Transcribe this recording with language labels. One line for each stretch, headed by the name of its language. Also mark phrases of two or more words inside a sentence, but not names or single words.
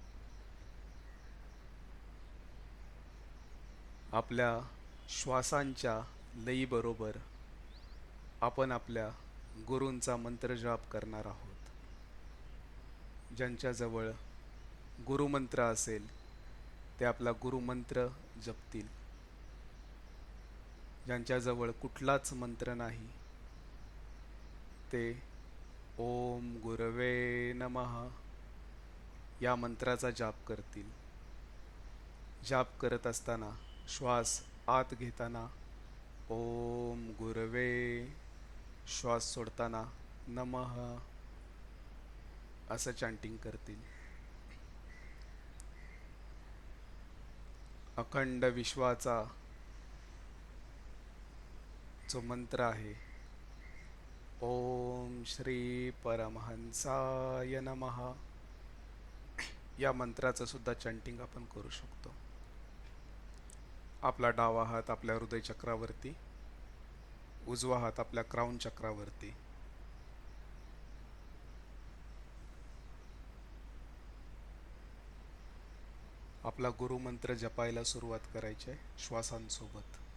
Marathi: आपल्या श्वासांच्या लयीबरोबर आपण आपल्या गुरूंचा मंत्र जाप करणार आहोत. ज्यांच्याजवळ गुरुमंत्र असेल ते आपला गुरुमंत्र जपतील. ज्यांच्याजवळ कुठलाच मंत्र नाही ते
Sanskrit: ओम गुरवे नमः
Marathi: या मंत्राचा जाप करतील. जाप करत असताना श्वास आत घेताना
Sanskrit: ओम गुरवे,
Marathi: श्वास सोडताना नमः असं चॅन्टिंग करतील. अखंड विश्वाचा जो मंत्र आहे
Sanskrit: ओम श्री परमहंसाय नमः
Marathi: या मंत्राचं सुद्धा चॅन्टिंग आपण करू शकतो. आपला डावा हात आपल्या हृदय चक्रावरती, उजवा हात आपल्या क्राउन चक्रावरती. आपला गुरुमंत्र जपायला सुरुवात करायची आहे श्वासांसोबत.